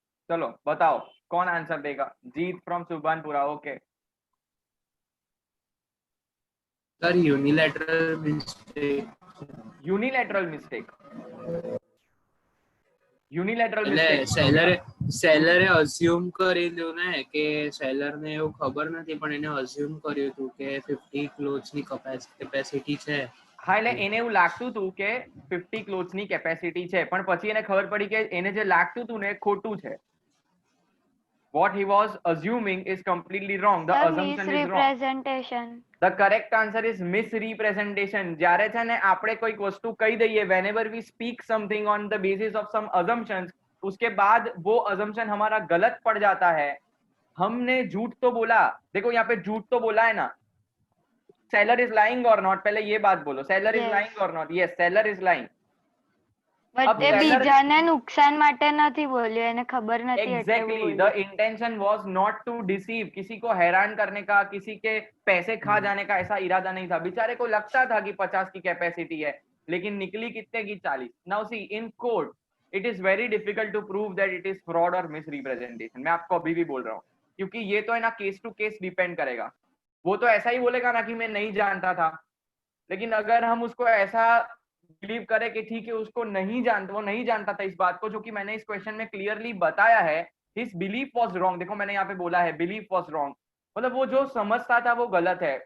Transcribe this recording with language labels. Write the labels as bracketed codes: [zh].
[hi] चलो बताओ कौन आंसर देगा? जीत from Subhanpura. Okay [en] Sir unilateral mistake. Unilateral mistake, unilateral [gu] એટલે [en] Mistake. [gu] સેલરે અઝ્યુમ કરી લીધું ને કે સેલરને એવું ખબર નથી પણ એને અઝ્યુમ કર્યું હતું કે 50 ક્લોથ્સની કેપેસિટી છે. હા એટલે એને એવું લાગતું હતું કે 50 ક્લોથ્સની કેપેસિટી છે, પણ પછી એને ખબર પડી કે એને જે લાગતું હતું ને એ ખોટું છે. [en] What he was assuming is completely wrong. The assumption is wrong. misrepresentation. The correct answer is misrepresentation. [gu] જ્યારે છે ને આપણે કોઈક વસ્તુ કહી દઈએ, [en] whenever we speak something on the basis of some assumptions, [hi] उसके बाद वो assumption हमारा गलत पड़ जाता है. हमने झूठ तो बोला, देखो यहाँ पे झूठ तो बोला है ना. [en] Seller is lying or not? [hi] पहले ये बात बोलो. [en] Seller is Yes. lying or not? Yes, seller is lying. But [hi] अब [gu] તે [en] seller- [gu] બીજાને નુકસાન માટે નથી બોલ્યો, એને ખબર નથી એટલે [en] Exactly. [gu] બોલ્યો. [en] The intention was not to deceive. [hi] किसी को हैरान करने का, किसी के पैसे खा जाने का ऐसा इरादा नहीं था. बेचारे को लगता था कि 50 की कैपेसिटी है, लेकिन निकली कितने की 40. [en] Now see, in court it is very difficult to prove that it is fraud or misrepresentation. [hi] मैं आपको अभी भी बोल रहा हूँ, क्योंकि ये तो है ना केस टू केस डिपेंड करेगा. वो तो ऐसा ही बोलेगा ना कि मैं नहीं जानता था, लेकिन अगर हम उसको ऐसा बिलीव करें कि ठीक है उसको नहीं जानता, वो नहीं जानता था इस बात को, जो कि मैंने इस क्वेश्चन में क्लियरली बताया है. [en] His belief was wrong. [hi] देखो मैंने यहाँ पे बोला है बिलीफ वाज रॉन्ग, मतलब वो जो समझता था वो गलत है.